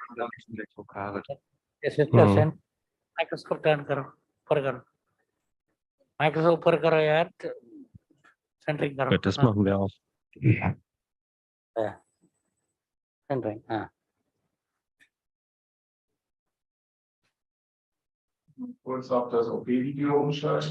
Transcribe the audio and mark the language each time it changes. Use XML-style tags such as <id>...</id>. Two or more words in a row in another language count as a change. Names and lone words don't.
<en>Yes, send microscope turn</en> <hi>करो ऊपर करो microscope ऊपर करो यार centering करो</hi> <de>Das machen wir auch.</de> <en>centering</en> <de>Kurz auf das OP-Video umschalten.</de>